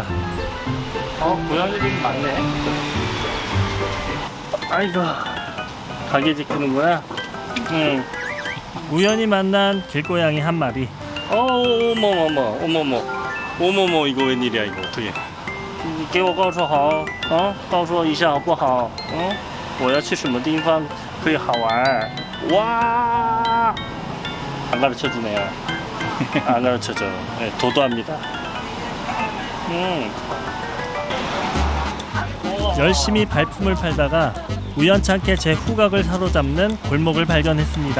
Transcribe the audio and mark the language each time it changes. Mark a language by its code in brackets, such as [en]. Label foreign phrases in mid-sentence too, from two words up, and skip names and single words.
[ko] 고양이들이 많네. 아이고, 가게 지키는구나. 우연히 만난 길고양이 한 마리. 어머머, 이거 웬일이야 이거 어떻게? [zh] 给我告诉好，告诉我一下好不好？我要去什么地方可以好玩？ [ko] 와! 안 가르쳐 주네요. 안 가르쳐 줘. 네, 도도합니다. 열심히 발품을 팔다가 우연찮게 제 후각을 사로잡는 골목을 발견했습니다.